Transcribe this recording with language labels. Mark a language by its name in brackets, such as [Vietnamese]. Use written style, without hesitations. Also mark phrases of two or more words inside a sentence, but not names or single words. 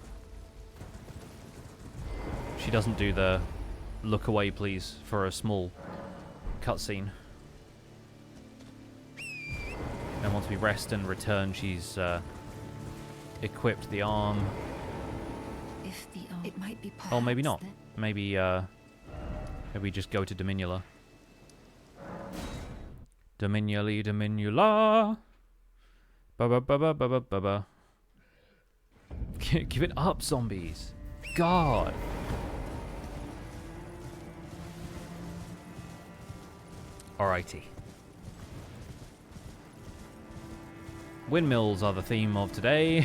[English] She doesn't do the look away please for a small cutscene. And once we rest and return, she's equipped the arm. If the it might be possible. Oh, maybe not. Maybe maybe just go to Dominula. Dominula. Ba-ba-ba-ba-ba-ba-ba. Give it up, zombies. God. Alrighty. Windmills are the theme of today.